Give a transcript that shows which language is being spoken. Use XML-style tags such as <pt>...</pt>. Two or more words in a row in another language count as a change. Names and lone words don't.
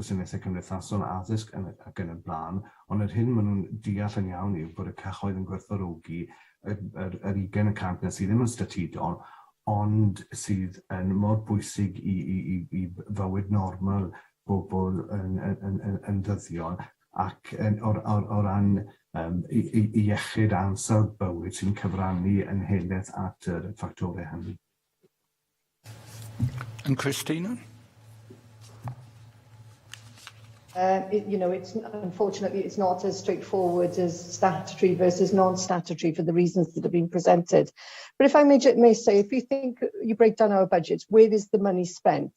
<cy>gwasanaethau cymdeithasol addysg ac yn y blaen, ond yr hyn maen nhw'n deall yn iawn yw bod y cyhoedd yn gwerthfawrogi yr 20% na sydd ddim yn statudol, ond sydd yn mor bwysig i fywyd normal bobl yn ddyddiol ac o ran i iechyd ansawdd bywyd sy'n cyfrannu yn helaeth at yr ffactorau hynny.</cy> <en>And Christina? Unfortunately, it's not as straightforward as statutory versus non-statutory for the reasons that have been presented. But if I may say, if you think you break down our budgets, where is the money spent?</en>